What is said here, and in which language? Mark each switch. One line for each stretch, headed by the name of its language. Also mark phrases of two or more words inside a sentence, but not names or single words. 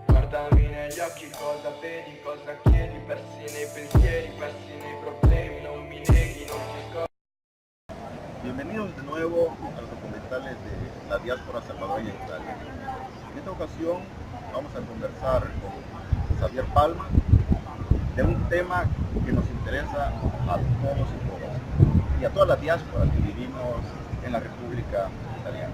Italian: Guardami negli occhi, cosa vedi, cosa chiedi, persi nei pensieri, persi nei problemi, non mi neghi, non ti scordi.
Spanish: Bienvenidos de nuevo a los documentales de la diáspora salvadoreña en Italia. En esta ocasión vamos a conversar con Xavier Palma de un tema que nos interesa a todos y todas, y a toda la diáspora que vivimos en la República Italiana.